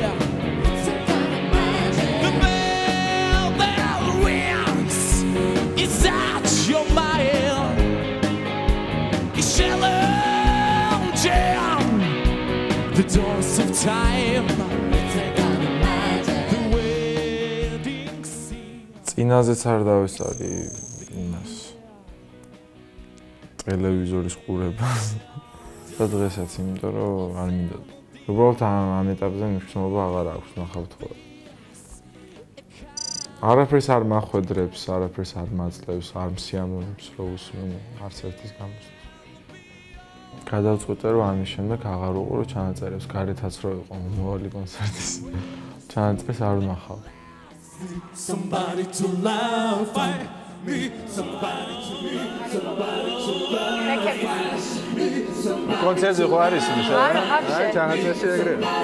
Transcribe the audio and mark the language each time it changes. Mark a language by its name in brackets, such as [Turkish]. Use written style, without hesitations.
[English] It's a kind of magic. The bell that rings is at your mind. It's challenging the doors of time. It's a kind of magic. The wedding scene. [Georgian] წინაზეც არ დავესწარი იმას ტელევიზორის ყურებას და დღესაც, იმიტომ რომ არ მინდა. უბრალოდ ამ ეტაპზე მნიშვნელობა აღარ აქვს ნახავთ ხოლმე. არაფერს არ მახვედრებს, არაფერს არ მაძლევს, არ მსიამოვნებს რო უსმენ არც ერთის გამოსვლას. გადავწყვიტე რომ ამის შემდეგ აღარ უყურო ჩანაწერებს, გარეთაც რო იყო მომავალი კონცერტის ჩანაწერს არ ვნახავ. [English] Somebody to love me, somebody to me, somebody to love me. [Georgian] კონცერტზე ხო არის ის რა? აი, ჩანაწერში ეგრე.